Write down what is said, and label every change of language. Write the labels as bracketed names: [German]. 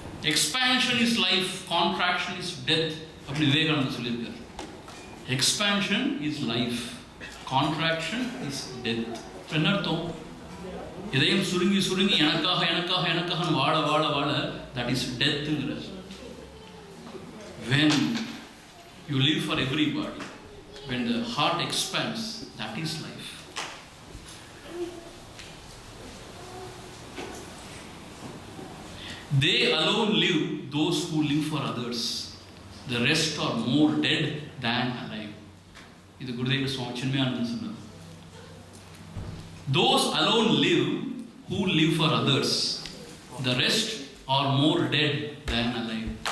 [English] expansion is life, contraction is death [Tamil] அப்படி விவேகானந்தர் சொல்லியிருக்கார். [English] Expansion is life, contraction is death. [Tamil] என்ன அர்த்தம்? இதயம் சுருங்கி சுருங்கி எனக்காக வாழ வாழ வாழ [English] that is death [Tamil] ங்கிறது. [English] When you live for everybody, when the heart expands, that is life. They alone live, those who live for others. The rest are more dead than alive. [Tamil] இது குருதேவ சுவாமி சின்மயானந்தன் சொன்னார். [English] Those alone live who live for others. The rest are more dead than alive.